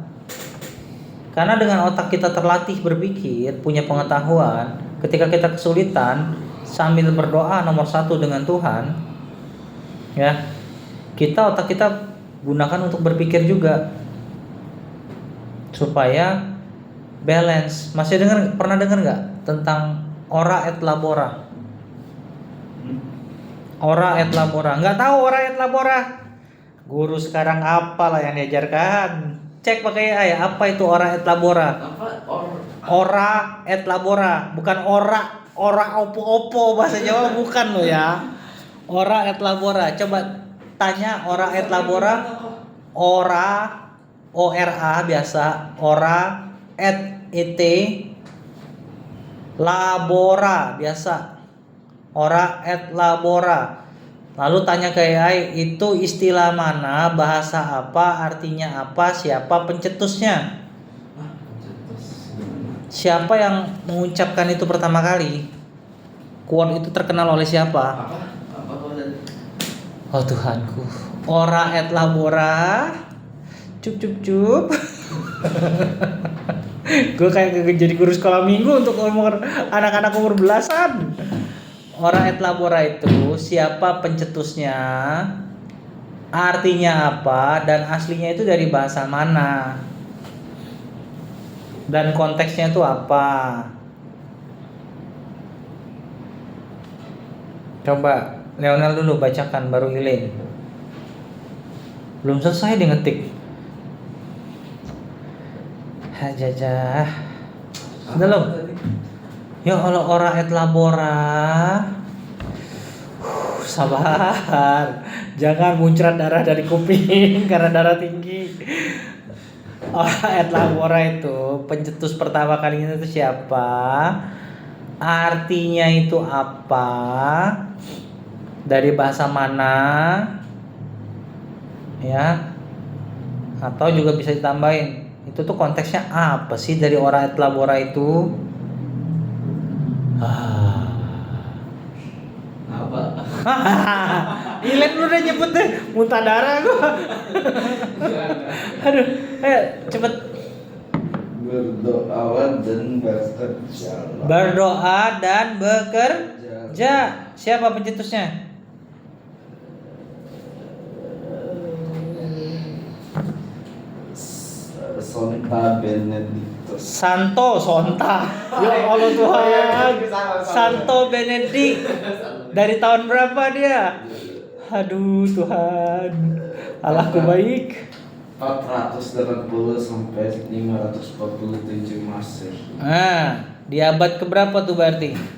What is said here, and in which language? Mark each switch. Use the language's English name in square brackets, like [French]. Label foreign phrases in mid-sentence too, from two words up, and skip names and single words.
[Indonesian] Karena dengan otak kita terlatih berpikir, punya pengetahuan, ketika kita kesulitan, sambil berdoa nomor 1 dengan Tuhan, ya, otak kita gunakan untuk berpikir juga supaya balance. Masih pernah dengar nggak tentang [Latin] ora et labora? Ora et labora. [Indonesian] Nggak tahu [Latin] ora et labora? [Indonesian] Guru sekarang apalah yang diajarkan? Cek pakai AI. Apa itu [Latin] ora et labora? Ora et labora, [Indonesian] bukan [Javanese] ora opo-opo [Indonesian] bahasa Jawa, bukan lo ya. [Latin] Ora et labora. [Indonesian] Coba tanya [Latin] ora et labora. [Javanese] Ora biasa, [Latin] ora et labora [Indonesian] biasa. [Latin] Ora et labora. [Indonesian] Lalu tanya ke AI, itu istilah mana, bahasa apa, artinya apa, siapa pencetusnya? Siapa yang mengucapkan itu pertama kali? Quote itu terkenal oleh siapa? Apa kau tadi? Oh Tuhanku, [Latin] ora et labora, [Indonesian] cup cup cup. Gue kayak jadi guru sekolah minggu untuk anak-anak umur belasan. [Latin] Ora et labora [Indonesian] itu siapa pencetusnya, artinya apa, dan aslinya itu dari bahasa mana, dan konteksnya itu apa. Coba Leonel dulu bacakan, baru Elaine. Belum selesai dia ngetik. Hajajah. Belum. Ya Allah, [Latin] ora et labora. [Indonesian] Sabar. Jangan muncrat darah dari kuping karena darah tinggi. [Latin] Ora et labora [Indonesian] itu pencetus pertama kalinya itu siapa? Artinya itu apa? Dari bahasa mana? Ya. Atau juga bisa ditambahin, itu tuh konteksnya apa sih dari [Latin] ora et labora [Indonesian] itu? Apa? Ilen lu udah nyebut deh, muntah darah gua. Aduh, ayo cepet. Berdoa dan bekerja. Berdoa dan bekerja. Siapa pencetusnya? Sonta Benedictus. Santo Sonta. Ya Allah Tuhan. Santo Benedict. Dari tahun berapa dia? Aduh Tuhan. Allahku baik. 480 sampai 547 Masehi. Nah, di abad keberapa tuh berarti?